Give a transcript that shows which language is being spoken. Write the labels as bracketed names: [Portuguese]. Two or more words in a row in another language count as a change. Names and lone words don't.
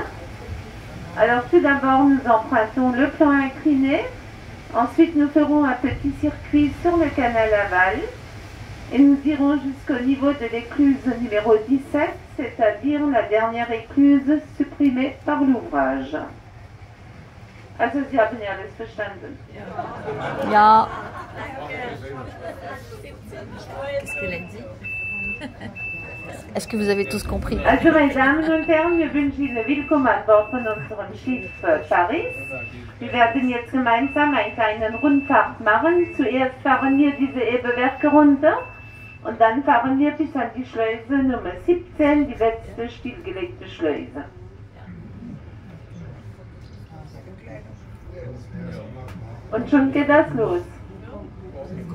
[French] Alors tout d'abord, nous empruntons le plan incliné. Ensuite, nous ferons un petit circuit sur le canal aval. Et nous irons jusqu'au niveau de l'écluse numéro 17, c'est-à-dire la dernière écluse supprimée par l'ouvrage. [German] Also, Sie haben ja alles verstanden. Ja. [French] Qu'est-ce qu'elle a dit? Est-ce que vous avez tous compris? [German] Also, meine Damen und Herren, wir wünschen Ihnen willkommen an Bord von unserem Schiff Paris. Wir werden jetzt gemeinsam einen kleinen Rundfahrt machen. Zuerst fahren wir diese Ebewerke runter und dann fahren wir bis an die Schleuse Nummer 17, die letzte stillgelegte Schleuse. Und schon geht das los.